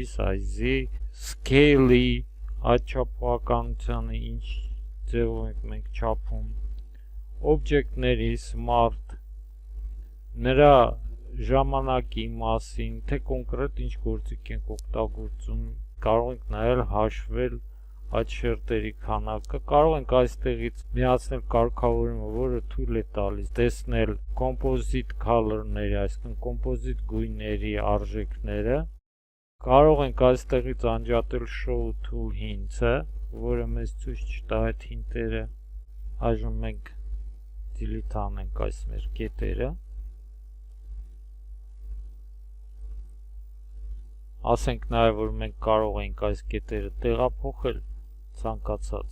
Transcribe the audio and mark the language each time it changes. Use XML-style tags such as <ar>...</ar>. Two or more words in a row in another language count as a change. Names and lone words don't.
<hy>size-ի, scale-ի, այդ չափականությանը ինչ ձևով ենք մենք չափում, օբյեկտների, smart, նրա ժամանակի մասին, թե կոնկրետ ինչ գործիք ենք օգտագործում, կարող ենք նաև հաշվել այդ շերտերի քանակը, կարող ենք այստեղից միացնել կարգավորումը, որը թույլ է տալիս տեսնել</hy> <en>composite color-</en> <hy>ների, այսինքն composite գույների արժեքները, կարող ենք այստեղից անջատել</hy> <en>show to hints-</en> <hy>ը, որը մեզ ցույց չտա այդ հինտերը, այժմ մենք delete անենք այս մեր կետերը, ասենք նաև, որ մենք կարող ենք այս կետերը տեղափոխել ցանկացած</hy>